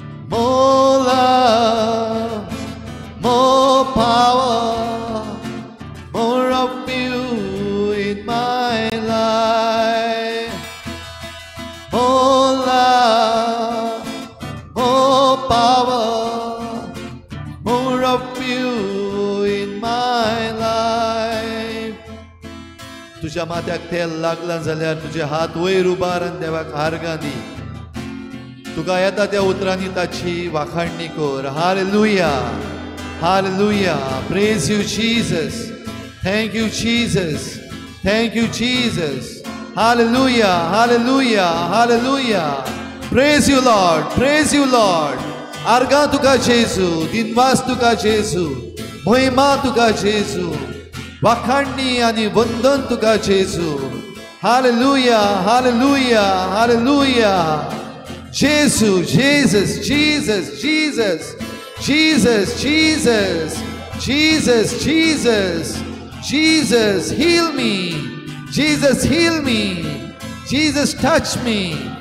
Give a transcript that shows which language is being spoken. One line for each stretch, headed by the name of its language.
English: More love, more power, more of you in my life. More love, more power, more of you in my life.
Goan Konkani: तुझ्या माथ्याक तेल लागला जाल्यार तुझे हात वयर उबार आनी देवाक आर्गां दी. तुका येता त्या उतरांनी ताची वाखाणणी कर. Hallelujah, hallelujah.
English: Praise you, Jesus. Thank you, Jesus. Thank you, Jesus. Hallelujah, hallelujah, hallelujah. Praise you, Lord. Praise you, Lord.
Goan Konkani: आर्गां तुका जेजू, दिनवास तुका जेजू, महिमा तुका जेजू, वाखाणणी आनी वंदन तुका जेजू.
English: Hallelujah, hallelujah, hallelujah. Jesus, Jesus, Jesus, Jesus, Jesus, Jesus, Jesus, Jesus, Jesus, heal me. Jesus, heal me. Jesus, touch me.